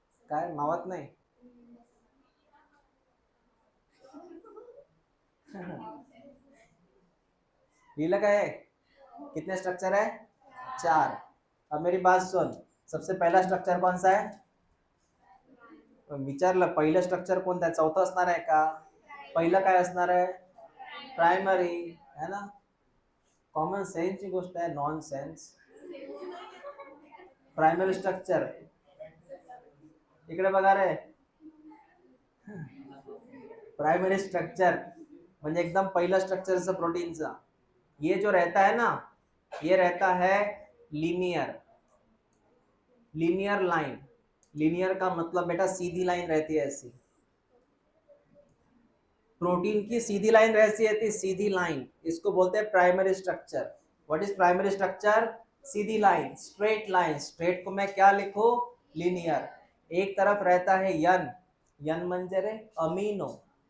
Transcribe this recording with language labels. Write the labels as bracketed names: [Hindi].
[Marathi] काय मावत नाही. [Hindi] लिहिलं काय है? कितने स्ट्रक्चर है? 4. अब मेरी बात सुन. सबसे पहला स्ट्रक्चर कौन सा है? [Marathi] विचारलं पहिलं स्ट्रक्चर कोणतं आहे? चौथं असणार आहे का? पहिलं काय असणार आहे? [Hindi] प्राइमरी है ना. [Marathi] कॉमन सेन्स ची गोष्ट आहे, नॉन सेन्स. प्राइमरी स्ट्रक्चर इकडे बघा रे. प्राइमरी स्ट्रक्चर म्हणजे एकदम पहिला स्ट्रक्चर प्रोटीनचा. [Hindi] ये जो रहता है ना, ये रहता है लीनियर लाइन. लीनियर का मतलब बेटा सीधी लाइन रहती है ऐसी. प्रोटीन की सीधी लाइन रहती है, सीधी लाइन. इसको बोलते हैं primary structure. [English] What is primary structure? [Hindi] Sidhi line, straight line. Straight को मैं क्या लिखूं? लीनियर. एक तरफ रहता है [Marathi] यन म्हणजे रे अमीनो.